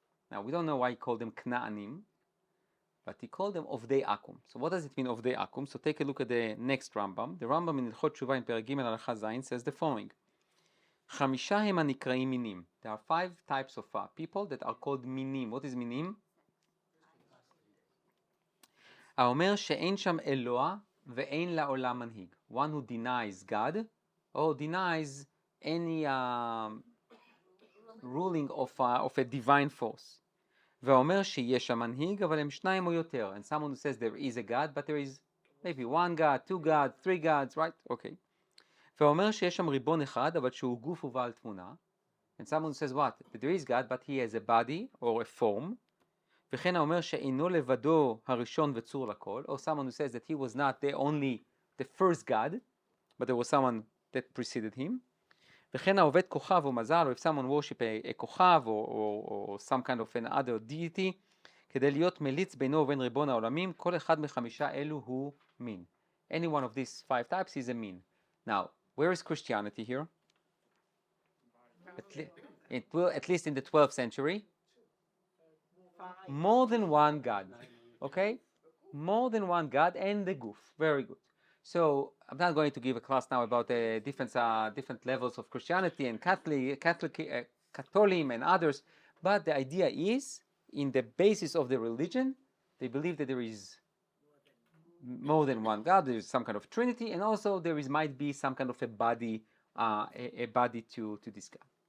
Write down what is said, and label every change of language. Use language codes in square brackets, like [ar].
[en] Now, we don't know why he called them Kna'anim, but he called them Ovdei Akum. So what does it mean, Ovdei Akum? So take a look at the next Rambam. The Rambam in Ilchot Shuvah in Perek Gimel Halacha Zayin says the following. [he] Chamisha hem anikraim minim. [en] There are 5 types of people that are called minim. What is minim? [he] האומר שאין שם אלוה ואין לעולם מנהיג. [en] One who denies God or denies any ruling of a divine force. [he] ואומר שיש שם מנהיג אבל הם 2 או יותר. [en] And someone who says there is a God but there is maybe 1 God, 2 gods, 3 gods, right? Okay. [he] ואומר שיש שם ריבון אחד, אבל שהוא גוף ובעל תמונה. [en] And someone says what? That there is God, but he has a body or a form. [he] וכן האומר שאינו לבדו הראשון וצור לכל. [en] Or someone who says that he was not the first God, but there was someone that preceded him. [he] וכן העובד כוכב או מזל, [en] or if someone worship a כוכב or some kind of another deity, [he] כדי להיות מליץ בינו ובין ריבון העולמים, כל אחד מ5 אלו הוא מין. [en] Any one of these 5 types is a min. Now, where is Christianity here? At least in the 12th century. More than 1 God. Okay? More than 1 God and the goof. Very good. So, I'm not going to give a class now about the different levels of Christianity and Catholicism and others, but the idea is, in the basis of the religion, they believe that there is more than 1 God, there is some kind of Trinity, and also there might be some kind of a body to this God.